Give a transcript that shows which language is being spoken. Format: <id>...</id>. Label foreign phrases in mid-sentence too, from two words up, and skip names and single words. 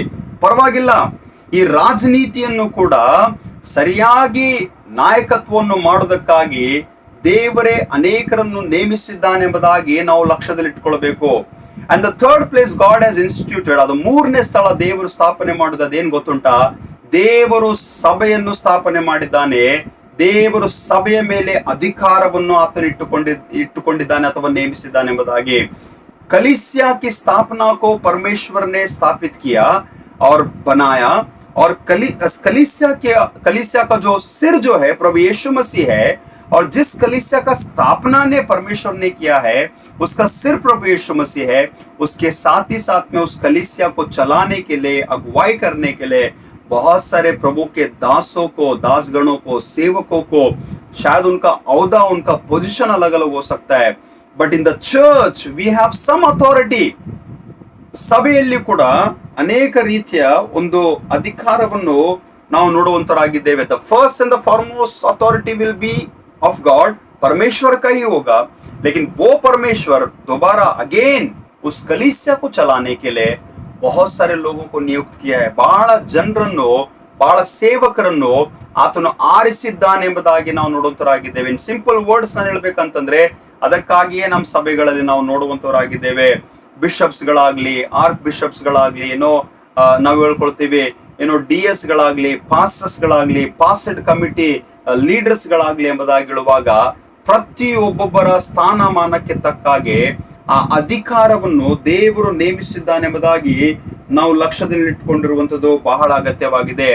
<kn>ಪರವಾಗಿಲ್ಲ, ಈ ರಾಜನೀತಿಯನ್ನು ಕೂಡ ಸರಿಯಾಗಿ ನಾಯಕತ್ವವನ್ನು ಮಾಡೋದಕ್ಕಾಗಿ ದೇವರೇ ಅನೇಕರನ್ನು ನೇಮಿಸಿದ್ದಾನೆ ಎಂಬುದಾಗಿ ನಾವು ಲಕ್ಷ್ಯದಲ್ಲಿಟ್ಕೊಳ್ಬೇಕು.</kn> <en>and the third place God has instituted,</en> <kn>ಅದು 3ನೇ ಸ್ಥಳ ದೇವರು ಸ್ಥಾಪನೆ ಮಾಡೋದು ಅದೇನು ಗೊತ್ತುಂಟಾ? ದೇವರು ಸಭೆಯನ್ನು ಸ್ಥಾಪನೆ ಮಾಡಿದ್ದಾನೆ. ದೇವರು ಸಭೆಯ ಮೇಲೆ ಅಧಿಕಾರವನ್ನು ಆತನು ಇಟ್ಟುಕೊಂಡಿದ್ದಾನೆ ಅಥವಾ ನೇಮಿಸಿದ್ದಾನೆ ಎಂಬುದಾಗಿ.</kn> <hi>कलीसिया की स्थापना को परमेश्वर ने स्थापित किया और बनाया, और कलीसिया का जो सिर जो है प्रभु यीशु मसीह है, और जिस कलीसिया का स्थापना ने परमेश्वर ने किया है उसका सिर प्रभु यीशु मसीह है. उसके साथ ही साथ में उस कलीसिया को चलाने के लिए, अगुवाई करने के लिए बहुत सारे प्रभु के दासों को, दासगणों को, सेवकों को, शायद उनका औहदा, उनका पोजीशन अलग अलग हो सकता है,</hi> <en>but in the church we have some authority.</en> <kn>ಸಭೆಯಲ್ಲಿ ಕೂಡ ಅನೇಕ ರೀತಿಯ ಒಂದು ಅಧಿಕಾರವನ್ನು ನಾವು ನೋಡುವಂತರಾಗಿದ್ದೇವೆ.</kn> <en>the first and the foremost authority will be of God,</en> <hi>परमेश्वर का ही होगा, लेकिन वो परमेश्वर दोबारा अगेन उस कलीसिया को चलाने के लिए बहुत सारे लोगों को नियुक्त किया है.</hi> <kn>ಬಹಳ ಜನರನ್ನು, ಬಹಳ ಸೇವಕರನ್ನು ಆತನು ಆರಿಸಿದ್ದಾನೆ ಎಂಬುದಾಗಿ ನಾವು ನೋಡುವಂತರಾಗಿದ್ದೇವೆ.</kn> <en>in simple words</en> <kn>ನಾನು ಹೇಳ್ಬೇಕಂತಂದ್ರೆ, ಅದಕ್ಕಾಗಿಯೇ ನಮ್ಮ ಸಭೆಗಳಲ್ಲಿ ನಾವು ನೋಡುವಂತವರಾಗಿದ್ದೇವೆ. ಬಿಷಪ್ಸ್ ಗಳಾಗ್ಲಿ, ಆರ್ಕ್ ಬಿಷಪ್ಸ್ ಗಳಾಗ್ಲಿ, ನಾವು ಹೇಳ್ಕೊಳ್ತೀವಿ, DS ಗಳಾಗ್ಲಿ, ಪಾಸ್ಟರ್ಸ್ ಗಳಾಗ್ಲಿ,</kn> <en>pasted committee</en> <kn>ಲೀಡರ್ಸ್ಗಳಾಗ್ಲಿ ಎಂಬುದಾಗಿ ಹೇಳುವಾಗ ಪ್ರತಿಯೊಬ್ಬೊಬ್ಬರ ಸ್ಥಾನಮಾನಕ್ಕೆ ತಕ್ಕಾಗೆ ಆ ಅಧಿಕಾರವನ್ನು ದೇವರು ನೇಮಿಸಿದ್ದಾನೆಂಬುದಾಗಿ ನಾವು ಲಕ್ಷ್ಯದಲ್ಲಿಟ್ಟುಕೊಂಡಿರುವಂತದ್ದು ಬಹಳ ಅಗತ್ಯವಾಗಿದೆ.</kn>